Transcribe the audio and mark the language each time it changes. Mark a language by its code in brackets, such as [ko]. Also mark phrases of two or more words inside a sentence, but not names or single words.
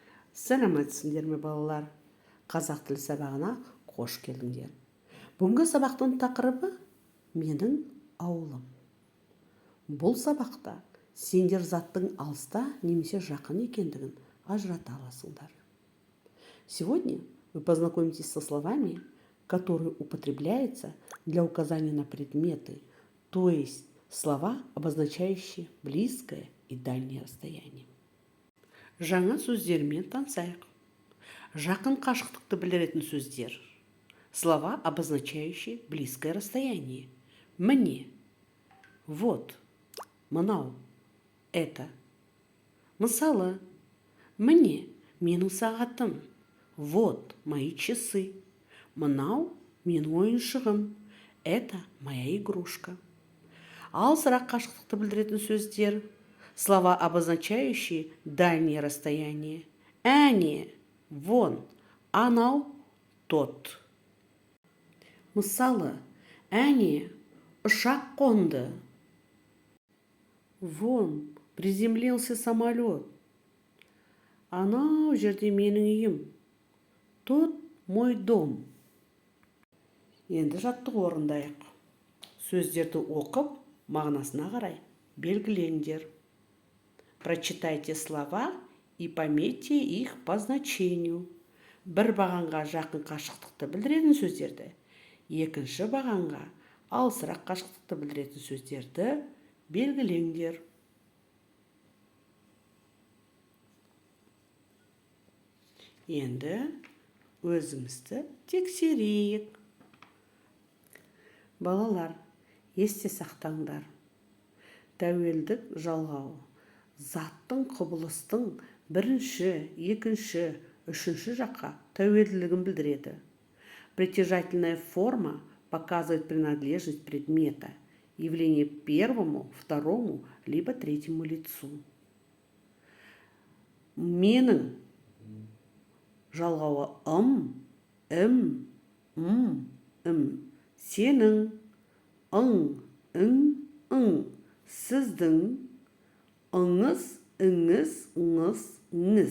[kk] Сәлеметсіңдер ме балалар? Қазақ тілі сабағына қош келдіңдер. Бүгінгі сабақтың тақырыбы менің ауылым. Бұл сабақта сендер заттың алыста немесе жақын екендігін ажырата аласыңдар. [ru] Сегодня вы познакомитесь со словами, которые употребляются для указания на предметы, то есть слова, обозначающие близкое и дальнее расстояние. [kk] Жаңа сөздермен танысайық. Жақын қашықтықты білдіретін сөздер. [ru] Слова, обозначающие близкое расстояние. Мне. Вот. Мынау. Это. [kk] Мысалы. Мне. Менің сағатым. [ru] Вот. Мои часы. [kk] Мынау. Менің ойыншығым. [ru] Это моя игрушка. [kk] Алысырақ қашықтықты білдіретін сөздер. [ru] Слова, обозначающие дальнее расстояние. [kk] Әне, вон, анау, тот. Мысалы, әне, ұшақ қонды. [ru] Вон, приземлился самолет. [kk] Анау жерде менің үйім. [ru] Тут мой дом. [kk] Енді жаттығу орындайық. Сөздерді оқып, мағынасына қарай белгілеңдер. [ru] Прочитайте слова и пометьте их по значению. [kk] Бір бағанға жақын қашықтықты білдіретін сөздерді, екінші бағанға алысырақ қашықтықты білдіретін сөздерді белгілеңдер. Енді өзімізді тексерейік. Балалар, есте сақтаңдар. Тәуелдік жалғау. Заттың құбылыстың бірінші, екінші, үшінші жаққа тәуелділігін білдіреді. [ru] Притяжательная форма показывает принадлежность предмета, явление первому, второму, либо третьему лицу. [kk] Менің жалғауы ым, сенің, ың, сіздің, ыңыз, ыңыз.